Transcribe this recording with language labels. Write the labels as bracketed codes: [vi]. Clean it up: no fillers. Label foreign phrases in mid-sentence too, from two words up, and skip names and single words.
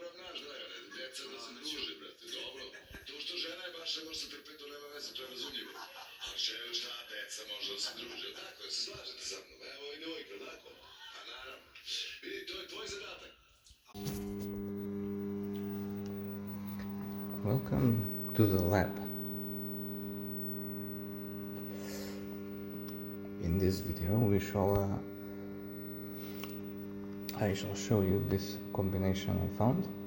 [sr] Znaš, Dragane, deca da se druže, brate, dobro. To što žena je baš ne može se trpeti, to nema veze, to je razumljivo. Ali šta, deca može da se druže, tako, da se slažete sa mnom, evo i devojka, tako? Pa naravno. Vidi, to je tvoj zadatak. [en] Welcome to the lab. In this video I shall show you this combination I found